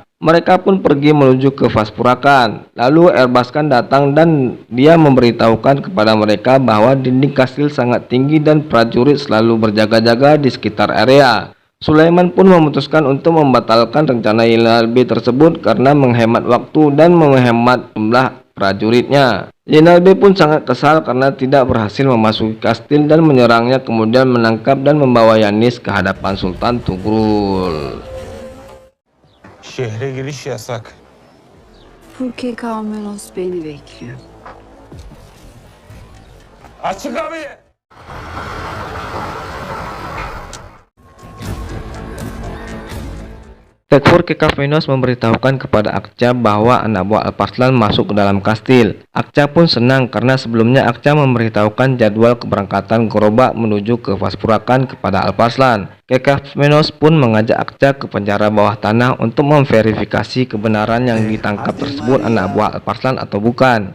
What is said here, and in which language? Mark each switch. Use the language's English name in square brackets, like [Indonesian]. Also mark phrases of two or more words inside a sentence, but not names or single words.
[Indonesian] Mereka pun pergi menuju ke Vaspurakan. Lalu Erbaskan datang dan dia memberitahukan kepada mereka bahwa dinding kastil sangat tinggi dan prajurit selalu berjaga-jaga di sekitar area. Sulaiman pun memutuskan untuk membatalkan rencana Yinalbe tersebut karena menghemat waktu dan menghemat jumlah prajuritnya. Yinalbe pun sangat kesal karena tidak berhasil memasuki kastil dan menyerangnya, kemudian menangkap dan membawa Yanis ke hadapan Sultan Tugrul. [Turkish] Şehre giriş yasak. Furke Kamenos beni bekliyor. Açın kapıyı! [Indonesian] Tekfur Kekafmenos memberitahukan kepada Akça bahwa anak buah Alparslan masuk ke dalam kastil. Akça pun senang karena sebelumnya Akça memberitahukan jadwal keberangkatan gerobak menuju ke Vaspurakan kepada Alparslan. Kekafmenos pun mengajak Akça ke penjara bawah tanah untuk memverifikasi kebenaran yang ditangkap tersebut anak buah Alparslan atau bukan.